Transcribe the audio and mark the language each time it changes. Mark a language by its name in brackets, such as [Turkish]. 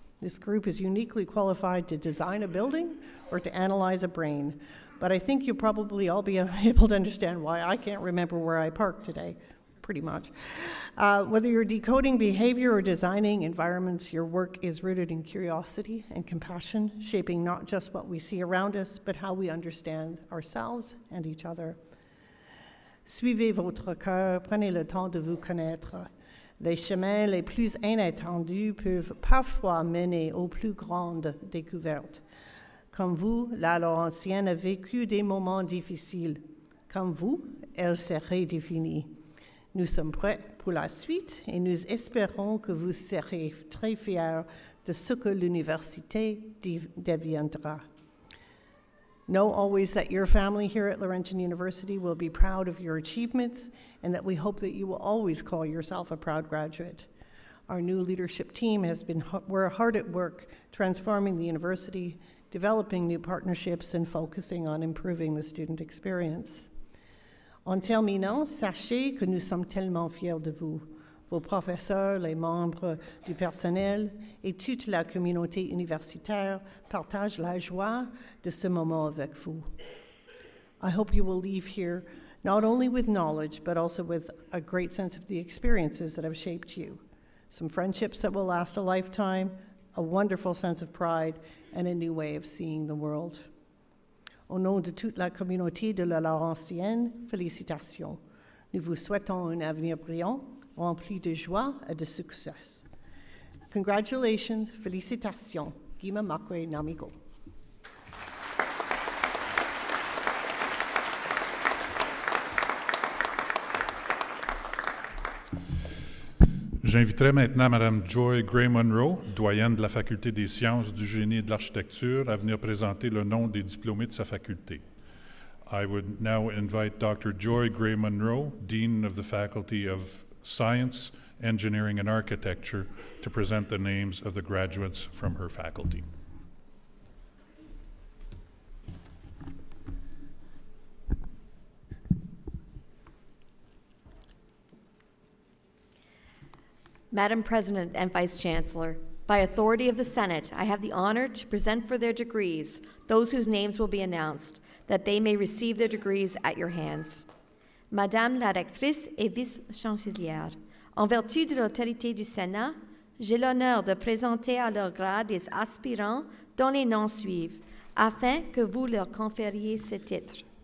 [English] This group is uniquely qualified to design a building or to analyze a brain, but I think you'll probably all be able to understand why I can't remember where I parked today, pretty much. Whether you're decoding behavior or designing environments, your work is rooted in curiosity and compassion, shaping not just what we see around us, but how we understand ourselves and each other. [French] Suivez votre cœur, prenez le temps de vous connaître. Les chemins les plus inattendus peuvent parfois mener aux plus grandes découvertes. Comme vous, la Laurentienne a vécu des moments difficiles. Comme vous, elle s'est redéfinie. Nous sommes prêts pour la suite et nous espérons que vous serez très fiers de ce que l'université deviendra. [English] Know always that your family here at Laurentian University will be proud of your achievements and that we hope that you will always call yourself a proud graduate. Our new leadership team we're hard at work transforming the university, developing new partnerships, and focusing on improving the student experience. [French] En terminant, sachez que nous sommes tellement fiers de vous, vos professeurs, les membres du personnel et toute la communauté universitaire partagent la joie de ce moment avec vous. [English] I hope you will leave here not only with knowledge, but also with a great sense of the experiences that have shaped you. Some friendships that will last a lifetime, a wonderful sense of pride, and a new way of seeing the world. [French] Au nom de toute la communauté de la Laurentienne, félicitations. Nous vous souhaitons un avenir brillant, rempli de joie et de succès. [English] Congratulations, félicitations. Gima Makwe Namigo. [French] J'inviterai maintenant Mme Joy Gray-Monroe, doyenne de la Faculté des sciences, du génie et de l'architecture, à venir présenter le nom des diplômés de sa faculté. [English] I would now invite Dr. Joy Gray-Monroe, Dean of the Faculty of Science, Engineering and Architecture, to present the names of the graduates from her faculty. Madam President and Vice Chancellor, by authority of the Senate, I have the honor to present for their degrees those whose names will be announced, that they may receive their degrees at your hands. [French] Madame la rectrice et vice-chancelière, en vertu de l'autorité du Sénat, j'ai l'honneur de présenter à leur grade des aspirants dont les noms suivent, afin que vous leur confériez ce titre.